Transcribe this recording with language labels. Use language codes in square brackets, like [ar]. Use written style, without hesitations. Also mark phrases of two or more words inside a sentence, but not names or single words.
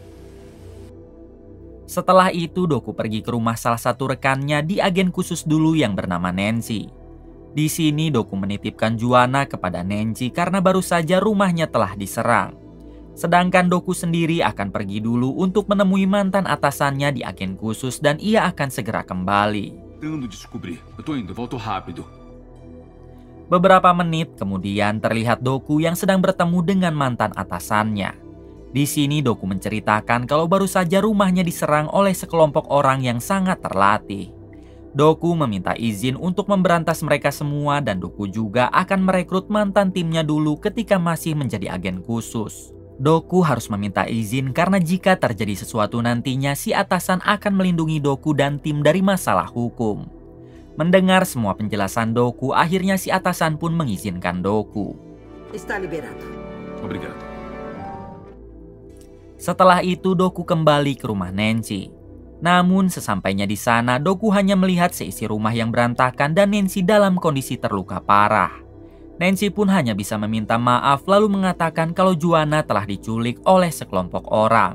[id] Setelah itu Doku pergi ke rumah salah satu rekannya di agen khusus dulu yang bernama Nancy. Di sini Doku menitipkan Juana kepada Nancy karena baru saja rumahnya telah diserang. Sedangkan Doku sendiri akan pergi dulu untuk menemui mantan atasannya di agen khusus dan ia akan segera kembali. [pt] Tentando descobrir. Eu tô indo, volto rápido. [id] Beberapa menit kemudian terlihat Doku yang sedang bertemu dengan mantan atasannya. Di sini Doku menceritakan kalau baru saja rumahnya diserang oleh sekelompok orang yang sangat terlatih. Doku meminta izin untuk memberantas mereka semua dan Doku juga akan merekrut mantan timnya dulu ketika masih menjadi agen khusus. Doku harus meminta izin karena jika terjadi sesuatu nantinya si atasan akan melindungi Doku dan tim dari masalah hukum. Mendengar semua penjelasan Doku, akhirnya si atasan pun mengizinkan Doku. [pt] Está liberado. Obrigado. [id] Setelah itu Doku kembali ke rumah Nancy. Namun sesampainya di sana Doku hanya melihat seisi rumah yang berantakan dan Nancy dalam kondisi terluka parah. Nancy pun hanya bisa meminta maaf lalu mengatakan kalau Juana telah diculik oleh sekelompok orang.